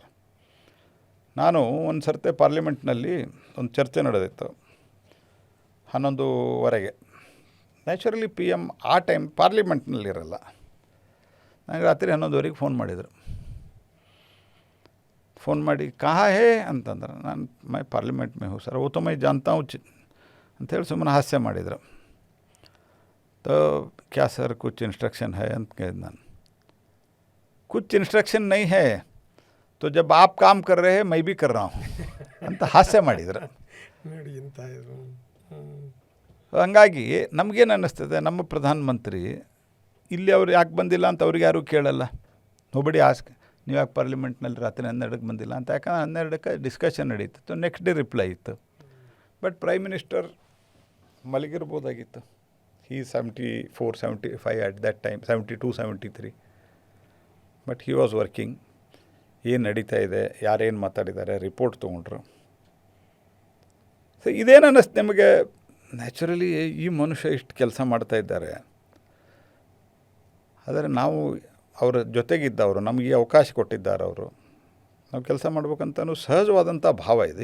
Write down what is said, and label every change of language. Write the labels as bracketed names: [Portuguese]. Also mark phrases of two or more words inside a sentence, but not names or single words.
[Kannada] ನಾನು ಒಂದು ಸರ್ತೆ ಪಾರ್ಲಿಮೆಂಟ್ನಲ್ಲಿ ಒಂದು ಚರ್ಚೆ ನಡೆದಿತ್ತು 11:15. ನ್ಯಾಚುರಲಿ PM ಆ ಟೈಮ್ ಪಾರ್ಲಿಮೆಂಟ್ನಲ್ಲಿರಲ್ಲ. ನನಗೆ ರಾತ್ರಿ 11:15 ಫೋನ್ ಮಾಡಿದರು. फ़ोन ಮಾಡಿ [Hindi] कहा है [Kannada] ಅಂತಂದ್ರೆ, ನಾನು [Hindi] मैं पार्लियामेंट में हूँ सर, ओ तो मैं जानता हूँ [Kannada] ಅಂಥೇಳಿ ಸುಮ್ಮನೆ ಹಾಸ್ಯ ಮಾಡಿದರು. [Hindi] तो क्या सर कुछ इंस्ट्रक्शन है [Kannada] ಅಂತ ಕೇಳಿದೆ ನಾನು. [Hindi] कुछ इंस्ट्रक्शन नहीं है तो जब आप काम कर रहे हैं मैं भी कर रहा हूँ [Kannada] ಅಂತ ಹಾಸ್ಯ ಮಾಡಿದರು. ನೋಡಿ ಇಂಥ ಹಂಗಾಗಿ ನಮಗೇನು ಅನ್ನಿಸ್ತದೆ, ನಮ್ಮ ಪ್ರಧಾನಮಂತ್ರಿ ಇಲ್ಲಿ ಅವ್ರು ಯಾಕೆ ಬಂದಿಲ್ಲ ಅಂತ ಅವ್ರಿಗೆ ಯಾರೂ ಕೇಳಲ್ಲ. [English] nobody ask [Kannada] ನೀವು ಯಾಕೆ ಪಾರ್ಲಿಮೆಂಟ್ನಲ್ಲಿ ರಾತ್ರಿ 12ಕ್ಕೆ ಬಂದಿಲ್ಲ ಅಂತ. ಯಾಕಂದ್ರೆ 12ಕ್ಕೆ ಡಿಸ್ಕಷನ್ ನಡೀತಿತ್ತು, [English] next day reply [Kannada] ಇತ್ತು. [English] but prime minister [Kannada] ಮಲಗಿರ್ಬೋದಾಗಿತ್ತು. [English] he 74, 75 at that time, 72, 73. but he was working. [Kannada] ಏನು ನಡೀತಾ ಇದೆ, ಯಾರೇನು ಮಾತಾಡಿದ್ದಾರೆ, ರಿಪೋರ್ಟ್ ತೊಗೊಂಡ್ರು. ಸೊ ಇದೇನು ಅನ್ನಿಸ್ತು ನಿಮಗೆ, ನ್ಯಾಚುರಲಿ ಈ ಮನುಷ್ಯ ಇಷ್ಟು ಕೆಲಸ ಮಾಡ್ತಾ ಇದ್ದಾರೆ, ಆದರೆ ನಾವು ಅವರ ಜೊತೆಗಿದ್ದವರು, ನಮಗೆ ಅವಕಾಶ ಕೊಟ್ಟಿದ್ದಾರೆ ಅವರು, ನಾವು ಕೆಲಸ ಮಾಡ್ಬೇಕಂತನೂ ಸಹಜವಾದಂಥ ಭಾವ ಇದೆ.